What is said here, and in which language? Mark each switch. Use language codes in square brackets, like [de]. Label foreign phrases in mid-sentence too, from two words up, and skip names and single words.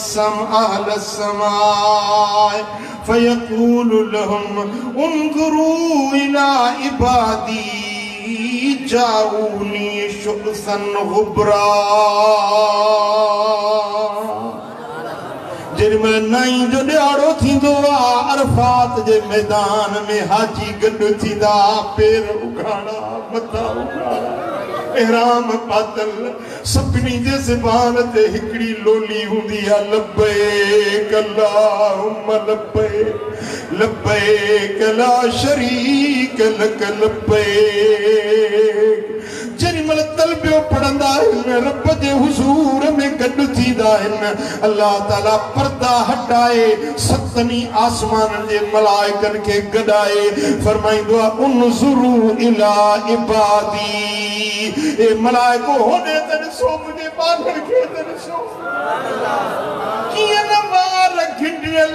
[ar] سماء فيقول لهم انظروا إلى عبادي جاءوني شعثا غبرا [sd] जिनमें नाई जो ॾियारो थींदो आहे अरफात जे मैदान में हाजी गॾु थींदा पेर उघाड़ा मथा उघाड़ा एहराम पातल सभिनी जे ज़बान ते हिकिड़ी लोली हूंदी आहे [ar] لبيك اللهم لبيك لبيك لا شريك لك لبيك [sd] जेॾीमहिल तलबियो पढ़ंदा आहिनि रब जे हुज़ूर में गॾु थींदा आहिनि अल्लाह ताला पर्दा हटाए सतनी आसमाननि जे मलाइकनि खे गॾाए फरमाईंदो आहे उन्ज़ुरू [ar] إلى عبادي [sd] ए मलाइको होॾे त ॾिसो मुंहिंजे ॿारनि खे त ॾिसो कीअं न वार घिंडियल